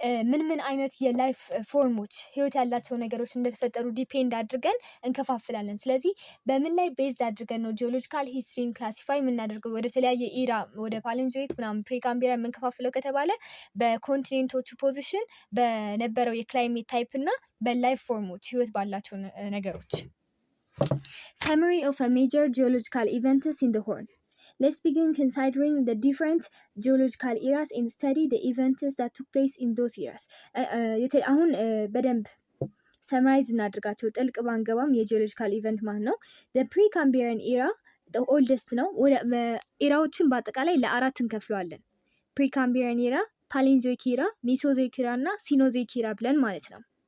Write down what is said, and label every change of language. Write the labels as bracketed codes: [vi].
[am] ምን አይነት የላይፍ ፎርሞች ህይወት ያላቸው ነገሮች እንደተፈጠሩ ዲፔንድ አድርገን እንከፋፍላለን። ስለዚህ በምን ላይ ቤዝድ አድርገን ነው ጂኦሎጂካል ሂስትሪን ክላሲፋይ የምናደርገው ወደ ተለያየ ኢራ ወደ ፓሌንዞይክ ምናምን ፕሪካምቢራ የምንከፋፍለው ከተባለ በኮንቲኔንቶቹ ፖዚሽን በነበረው የክላይሜት ታይፕ እና በላይፍ ፎርሞች ህይወት ባላቸው ነገሮች። [en] Summary of a major geological events in the Horn. Let's begin considering the different geological eras and study the events that took place in those eras. [am] አሁን በደንብ ሰምራይዝ እናድርጋቸው ጥልቅ ባንገባም የጂኦሎጂካል ኢቨንት ማለት ነው። [en] the Precambrian era the oldest [am] ነው። ኢራዎችን በአጠቃላይ ለአራት እንከፍለዋለን። Precambrian era፣ Paleozoic era፣ Mesozoic era እና Cenozoic era ብለን ማለት ነው።